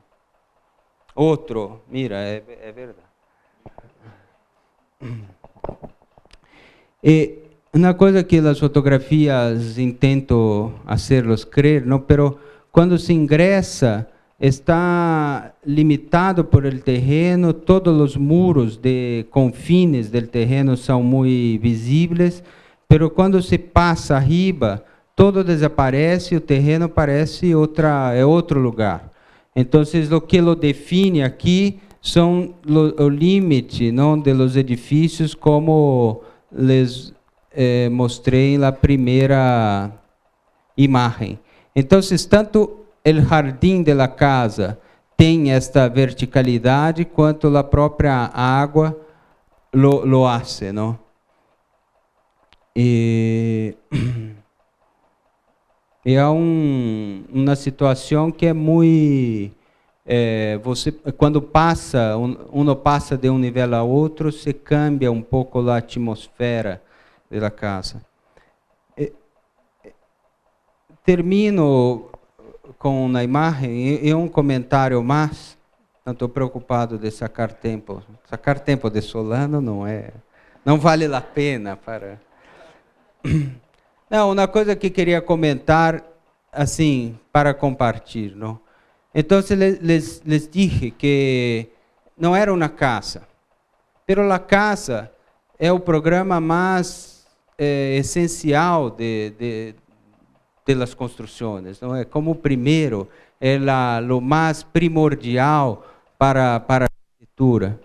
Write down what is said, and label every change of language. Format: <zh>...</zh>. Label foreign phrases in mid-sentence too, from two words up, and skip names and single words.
<pt>Outro, mira, é verdade. E uma coisa que as fotografias tentam fazê-los crer, não, pero quando se ingressa está limitado</pt> <es>por el terreno,</es> <pt>todos os muros de</pt> <es>confines del terreno</es> <pt>são muito visíveis, pero quando se passa</pt> <es>arriba, todo desaparece,</es> <pt>o terreno parece outro lugar. Então, o que lo define aqui são o limite, não,</pt> <es>de los</es> <pt>edifícios, como les mostrei na primeira imagem. Então, tanto o jardim</pt> <es>de la</es> <pt>casa tem esta verticalidade, quanto a própria água</pt> <es>lo hace,</es> <pt>não? E há uma situação que é muito... quando passa, uno passa de um nível a outro, se cambia um pouco a atmosfera da casa. Termino com uma imagem e um comentário mais. Não estou preocupado de sacar tempo. Sacar tempo de Solano não vale a pena para... Não, uma coisa que queria comentar, assim, para compartilhar, não? Então,</pt> <es>les dije</es> <pt>que não era uma casa, pero a casa é o programa mais essencial</pt> <es>de las</es> <pt>construções, não é? Como primeiro, é o mais primordial para a arquitetura.</pt>